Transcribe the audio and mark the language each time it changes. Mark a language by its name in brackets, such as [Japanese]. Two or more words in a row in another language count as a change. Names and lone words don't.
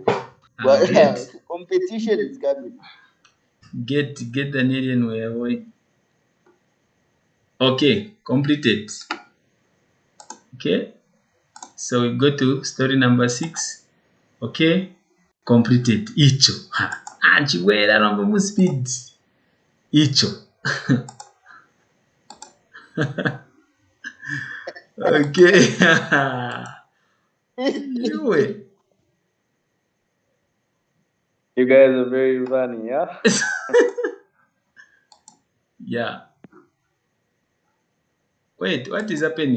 [English] But competition is coming. Get an alien way. Okay, completed. Okay, so we go to story number 6. Okay, completed. [Bemba] Icho. Chiwera nomba mu speed. [English] Icho. Okay. You guys are very funny, yeah? Yeah. Wait, what is happening?